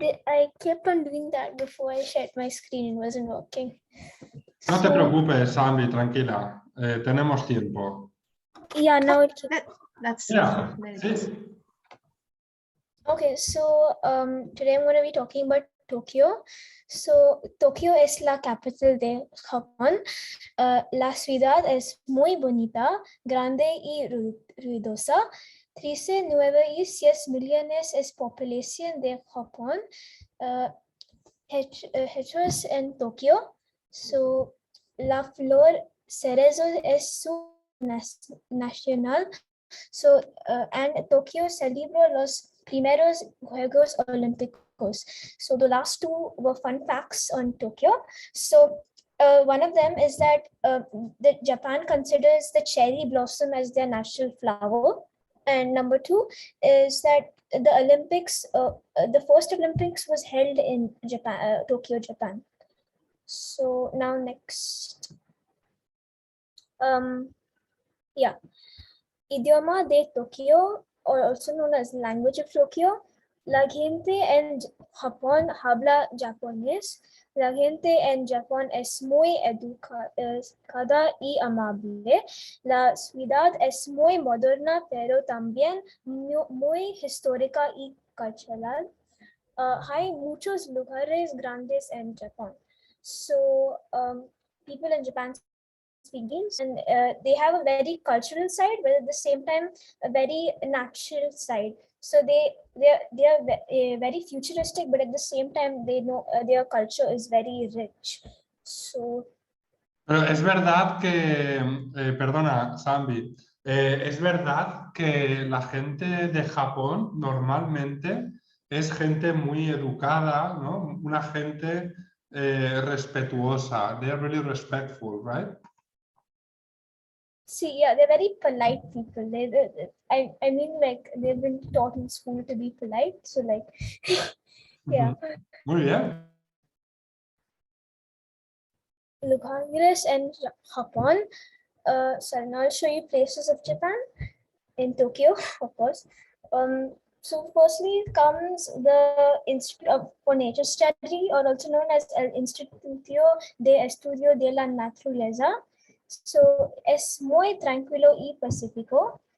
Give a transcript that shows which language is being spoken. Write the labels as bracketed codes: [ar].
[en] I kept on doing that before I shared my screen. It wasn't working. [es] No te preocupes, Sammy, tranquila. Tenemos tiempo. [en] Yeah, now it that's yeah. Okay, so today I'm going to be talking about Tokyo. [es] So Tokyo es la capital de Japón. La ciudad es muy bonita, grande y ruidosa. 13.6 millones es población de Japón. Hechos en Tokio. So la flor cerezo es su nacional. So and Tokyo celebró los primeros Juegos Olímpicos. [en] So the last 2 were fun facts on Tokyo. So one of them is that Japan considers the cherry blossom as their national flower. And number 2 is that the Olympics, the first Olympics was held in Japan, Tokyo, Japan. So now next. Yeah. [es] Idioma de Tokio, [en] or also known as language of Tokyo. [es] La gente en Japón habla japonés. La gente en Japón es muy educada y amable. La ciudad es muy moderna, pero también muy histórica y cultural. Hay muchos lugares grandes en Japón. [en] So people in Japan speak these, and they have a very cultural side, but at the same time a very natural side. So they are very futuristic, but at the same time they know their culture is very rich. So. [es] Pero es verdad que, perdona, Sambi, es verdad que la gente de Japón normalmente es gente muy educada, ¿no? Una gente respetuosa. [en] They are really respectful, right? See, yeah, they're very polite people. I mean, like, they've been taught in school to be polite. So, like, yeah. [es] Muy bien. [en] Lugangress and Japan. So now I'll show you places of Japan in Tokyo, of course. So firstly comes the Institute for Nature Study, or also known as [es] El Instituto de Estudio de la Naturaleza. So es muy tranquilo y pacífico.